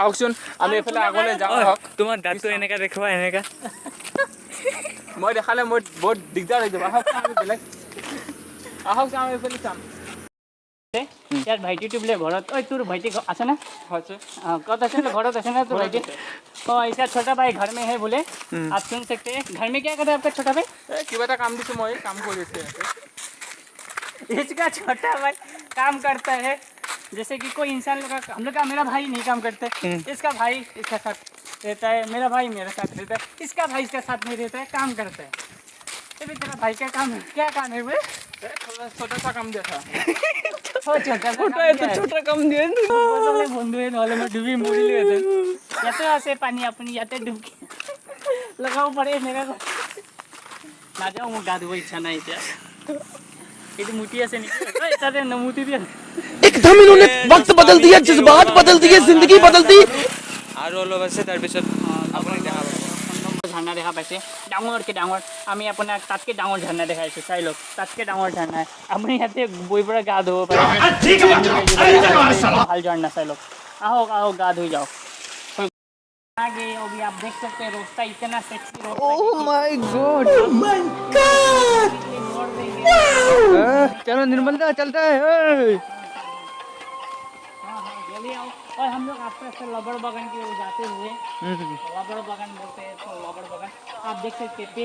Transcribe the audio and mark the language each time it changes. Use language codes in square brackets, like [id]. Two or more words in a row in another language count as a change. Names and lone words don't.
[as] আহকচোন আমি এইফালে আগলৈ যাওঁ। আহক। তোমাৰ দাঁতটো এনেকা দেখুৱা, এনেকা। মই দেখালে মই বহুত দিগদাৰ হৈ যাব। আহক যাওঁ এইফালে চাম। [hi] यार [as] ভাইটি বোলে ঘৰত ঐ তোৰ ভাইটি আছে না কত আছে না ঘৰত আছে না তোৰ ভাইটি [hi] इसका छोटा भाई घर में है बोले आप सुन सकते हैं घर में क्या करता है आपका छोटा भाई [as] কিবা এটা কাম দিছো মই কাম কৰি আছে [hi] इसका छोटा भाई काम करता है जैसे कि कोई इंसान लोग हम लोग का मेरा भाई नहीं काम करता है इसका भाई इसका साथ रहता है मेरा भाई मेरे साथ रहता है इसका भाई इसका साथ नहीं रहता है काम करता है तो तेरा भाई का काम क्या काम है बोले छोटा सा काम दिया था छोटा कम [as] দিয়ে বন্ধুৱে নহ'লে মই ডুবি মৰিলোহেঁতেন ইয়াতে আছে পানী আপুনি ইয়াতে ডুবকি লগাব পাৰে এনেকুৱা নাযাওঁ মোক গা ধুব ইচ্ছা নাই এতিয়া এইটো মুতি আছে নেকি তাতে নমুতি দিয়ে [hi] एकदम इन्होंने वक्त बदल दिया जज्बात बदल दिए जिंदगी बदल दी [as] আৰু অলপ আছে তাৰপিছত আপোনাক দেখাব ঝাৰণা দেখা পাইছে ডাঙৰকৈ ডাঙৰ আমি আপোনাক তাতকৈ ডাঙৰ ঝাৰণা দেখাইছোঁ চাই লওক তাতকৈ ডাঙৰ ঝাৰণা আপুনি ইয়াতে বহি পৰা গা ধুব পাৰে ভাল ঝাৰণা চাই লওক আহক আহক গা ধুই যাওক [hi] आगे अभी आप देख सकते हैं रास्ता इतना सेक्सी रास्ता [en] oh my God [hi] चलो निर्मल दा चलता है और हम लोग आस्ते आस्ते लबड़ बागान की ओर जाते हुए लबड़ बागान बोलते हैं तो लबड़ बागान आप देख सकते हैं